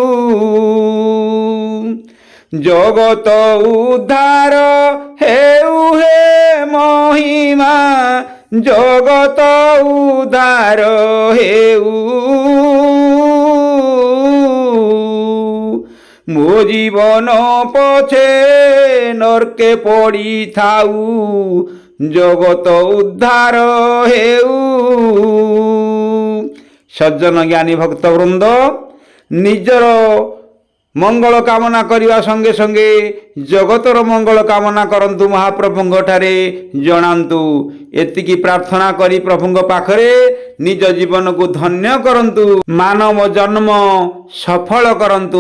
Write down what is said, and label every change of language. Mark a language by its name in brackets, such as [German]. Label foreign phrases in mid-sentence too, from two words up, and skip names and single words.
[Odia] ଜଗତ ଉଦ୍ଧାର ହେଉ, ହେ ମହିମା ଜଗତ ଉଦ୍ଧାର ହେଉ, ମୋ ଜୀବନ ପଛେ ନରକେ ପଡ଼ି ଥାଉ ଜଗତ ଉଦ୍ଧାର ହେଉ। ସଜ୍ଜନ ଜ୍ଞାନୀ ଭକ୍ତବୃନ୍ଦ ନିଜର ମଙ୍ଗଳ କାମନା କରିବା ସଙ୍ଗେ ସଙ୍ଗେ ଜଗତର ମଙ୍ଗଳ କାମନା କରନ୍ତୁ, ମହାପ୍ରଭୁଙ୍କଠାରେ ଜଣାନ୍ତୁ। ଏତିକି ପ୍ରାର୍ଥନା କରି ପ୍ରଭୁଙ୍କ ପାଖରେ ନିଜ ଜୀବନକୁ ଧନ୍ୟ କରନ୍ତୁ, ମାନବ ଜନ୍ମ ସଫଳ କରନ୍ତୁ।